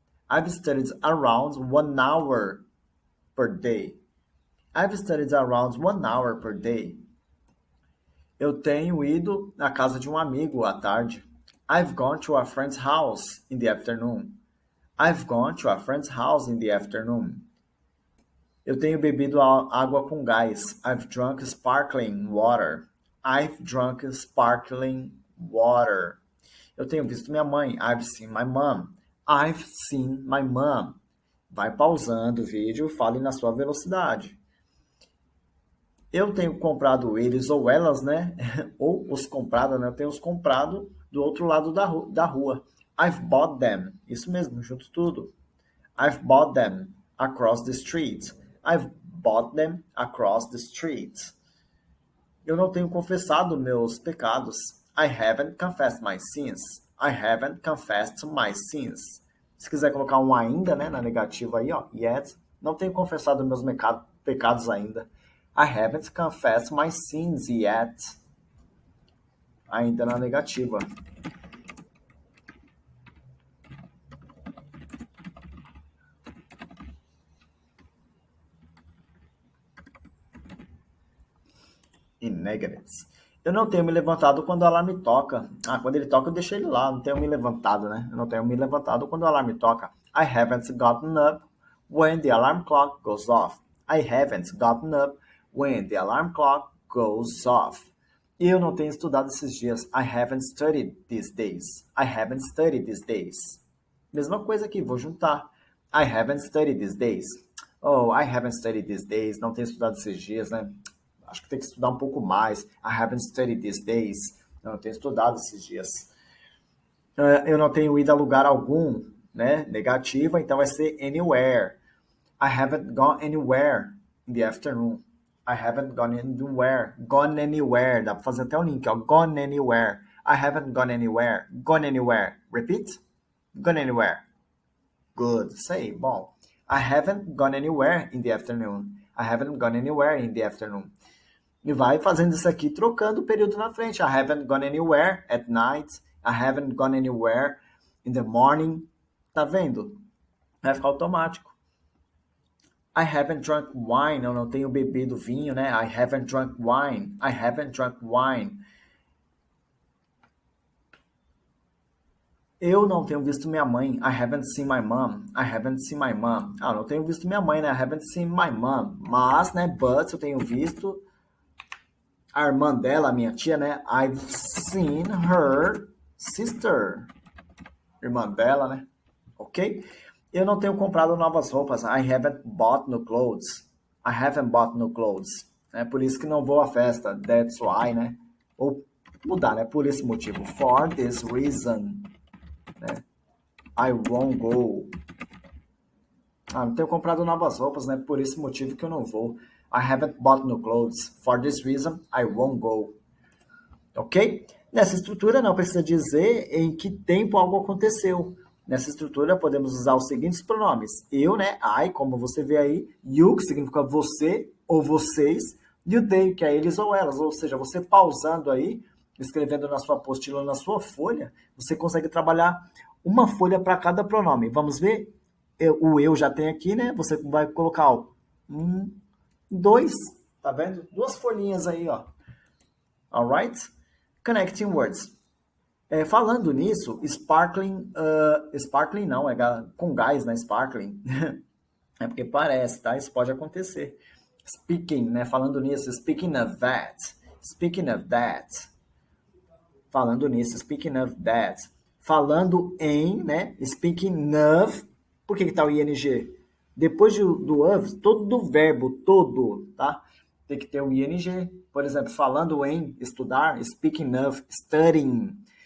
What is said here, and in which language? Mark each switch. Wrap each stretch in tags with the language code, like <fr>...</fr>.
<en>I've studied around 1 hour per day. I've studied around 1 hour per day.</en> <pt>Eu tenho ido à casa de um amigo à tarde.</pt> <en>I've gone to a friend's house in the afternoon. I've gone to a friend's house in the afternoon.</en> <pt>Eu tenho bebido água com gás.</pt> <en>I've drunk sparkling water. I've drunk sparkling water.</en> <pt>Eu tenho visto minha mãe.</pt> <en>I've seen my mom. I've seen my mom.</en> <pt>Vai pausando o vídeo, fale na sua velocidade. Eu tenho comprado eles ou elas, né? Ou os comprado, né? Eu tenho os comprado do outro lado da rua.</pt> <en>I've bought them.</en> <pt>Isso mesmo, junto tudo.</pt> <en>I've bought them across the street. I've bought them across the street.</en> <pt>Eu não tenho confessado meus pecados.</pt> <en>I haven't confessed my sins. I haven't confessed my sins.</en> <pt>Se quiser colocar um ainda, né, na negativa aí, ó, yet, não tenho confessado meus pecados ainda.</pt> <en>I haven't confessed my sins yet.</en> <pt>Ainda na negativa.</pt> <en>In negatives.</en> <pt>Eu não tenho me levantado quando o alarme toca. Quando ele toca eu deixo ele lá. Não tenho me levantado, né? Eu não tenho me levantado quando o alarme toca.</pt> <en>I haven't gotten up when the alarm clock goes off. I haven't gotten up when the alarm clock goes off.</en> <pt>Eu não tenho estudado esses dias.</pt> <en>I haven't studied these days. I haven't studied these days.</en> <pt>Mesma coisa aqui, vou juntar.</pt> <en>I haven't studied these days. Oh, I haven't studied these days.</en> <pt>Não tenho estudado esses dias, né? Acho que tem que estudar um pouco mais.</pt> <en>I haven't studied these days.</en> <pt>Eu não tenho estudado esses dias. Eu não tenho ido a lugar algum, né? Negativa, então vai ser anywhere.</pt> <en>I haven't gone anywhere in the afternoon. I haven't gone anywhere. Gone anywhere.</en> <pt>Dá pra fazer até um link, ó.</pt> <en>Gone anywhere. I haven't gone anywhere. Gone anywhere. Repeat. Gone anywhere. Good. Say, bom. I haven't gone anywhere in the afternoon. I haven't gone anywhere in the afternoon.</en> <pt>E vai fazendo isso aqui, trocando o período na frente.</pt> <en>I haven't gone anywhere at night. I haven't gone anywhere in the morning.</en> <pt>Tá vendo? Vai ficar automático.</pt> <en>I haven't drunk wine.</en> <pt>Eu não tenho bebido vinho, né?</pt> <en>I haven't drunk wine. I haven't drunk wine.</en> <pt>Eu não tenho visto minha mãe.</pt> <en>I haven't seen my mom. I haven't seen my mom.</en> <pt>Eu não tenho visto minha mãe, né?</pt> <en>I haven't seen my mom.</en> <pt>Mas, né? But eu tenho visto a irmã dela, a minha tia, né?</pt> <en>I've seen her sister.</en> <pt>Irmã dela, né?</pt> <en>Ok?</en> <pt>Eu não tenho comprado novas roupas.</pt> <en>I haven't bought new clothes. I haven't bought new clothes.</en> <pt>É por isso que não vou à festa.</pt> <en>That's why,</en> <pt>né? Ou mudar, né? Por esse motivo.</pt> <en>For this reason. Né? I won't go.</en> <pt>Não tenho comprado novas roupas, né? Por esse motivo que eu não vou.</pt> <en>I haven't bought new clothes. For this reason, I won't go. Ok?</en> <pt>Nessa estrutura não precisa dizer em que tempo algo aconteceu. Nessa estrutura podemos usar os seguintes pronomes. Eu, né? I, como você vê aí. You, que significa você ou vocês. E o they, que é eles ou elas. Ou seja, você pausando aí, escrevendo na sua apostila, na sua folha, você consegue trabalhar uma folha para cada pronome. Vamos ver? O eu já tem aqui, né? Você vai colocar ó, 2, tá vendo? 2 folhinhas aí, ó.</pt> <en>Alright? Connecting words.</en> <pt>Falando nisso, sparkling não, é com gás, né? Sparkling. É porque parece, tá? Isso pode acontecer. Speaking, né? Falando nisso,</pt> <en>speaking of that. Speaking of that.</en> <pt>Falando nisso,</pt> <en>speaking of that.</en> <pt>Falando em, né?</pt> <en>Speaking of.</en> <pt>Por que tá o ing? Depois do of, todo verbo, todo, tá? Tem que ter o ing. Por exemplo, falando em estudar,</pt> <en>speaking of studying.</en>